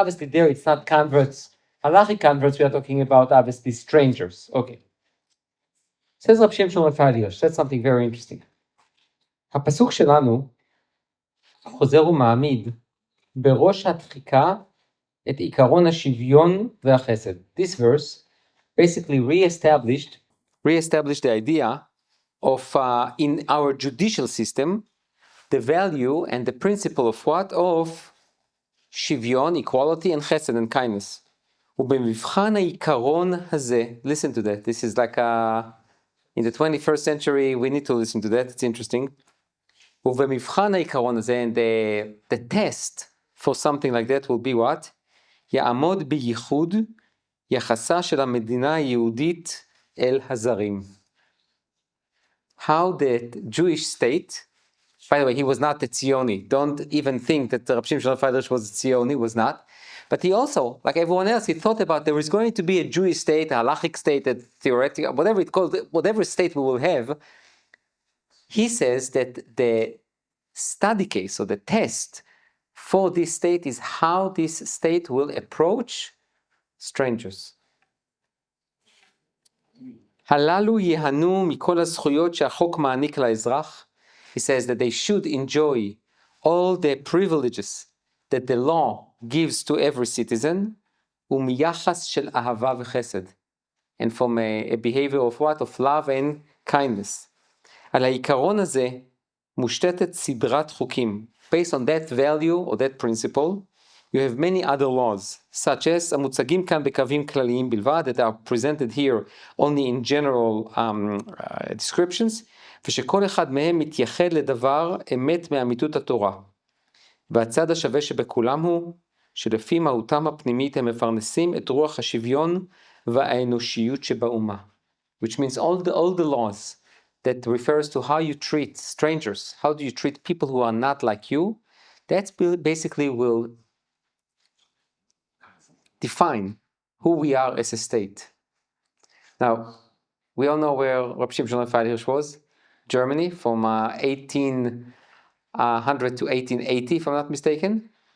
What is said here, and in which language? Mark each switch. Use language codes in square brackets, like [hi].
[en] Obviously there it's not converts, halachic converts, we are talking about obviously strangers. Okay. Says Rab Shem Shlomo Raphael, said something very interesting. [he] הפסוק שלנו חוזר ומעמיד בראש הדחיקה את עיקרון השוויון והחסד. [en] This verse basically reestablished the idea of in our judicial system the value and the principle of what? Of שוויון, equality, and chesed and kindness. [he] ובמבחן העיקרון הזה, [en] listen to that, this is like in the 21st century we need to listen to that, it's interesting. [he] ובמבחן העיקרון הזה, [en] and the test for something like that will be what? [he] יעמוד בייחוד יחסה של המדינה היהודית אל הזרים. [en] How the Jewish state, by the way, he was not a Tzioni. Don't even think that Rabbi Shimon Raphael was a Tzioni, was not. But he also, like everyone else, he thought about there is going to be a Jewish state, a halachic state, a theoretical, whatever it calls, whatever state we will have. He says that the study case or the test for this state is how this state will approach strangers. [he] הללו ייהנו מכל הזכויות שהחוק מעניק לאזרח. [en] He says that they should enjoy all the privileges that the law gives to every citizen, [he] ומיחס של אהבה וחסד, [en] and from a behavior of what? Of love and kindness. [he] על העיקרון הזה מושתתת סדרת חוקים. [en] Based on that value or that principle, you have many other laws, such as [he] המוצגים כאן בקווים כלליים בלבד, [en] that are presented here only in general descriptions, [he] ושכל אחד מהם מתייחד לדבר אמת מאמיתות התורה. והצד השווה שבכולם הוא, שלפי מהותם הפנימית הם מפרנסים את רוח השוויון והאנושיות שבאומה. [en] Which means all the laws that refers to how you treat strangers, how do you treat people who are not like you, that basically will define who we are as a state. Now, we all know where Rabbi Shimon Raphael was, Germany, from 1800 to 1880, if I'm not mistaken.